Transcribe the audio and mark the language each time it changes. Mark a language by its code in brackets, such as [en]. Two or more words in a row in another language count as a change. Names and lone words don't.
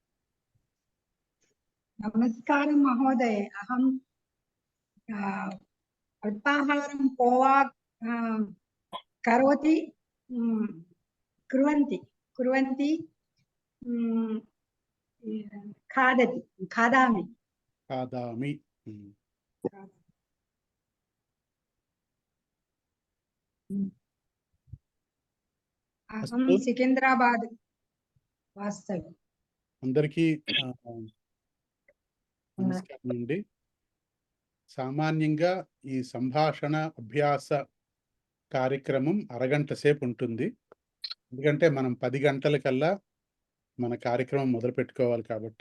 [sa] नमस्कारं महोदय, अहं अल्पाहारं पोहा करोति कुर्वन्ति खादामि। अहं सिकंदराबाद వాస్తవి. [te] అందరికీ నమస్కారం అండి. సామాన్యంగా ఈ సంభాషణ అభ్యాస కార్యక్రమం అరగంట సేపు ఉంటుంది. ఎందుకంటే మనం 10 గంటలకల్లా మన కార్యక్రమం మొదలు పెట్టుకోవాలి కాబట్టి.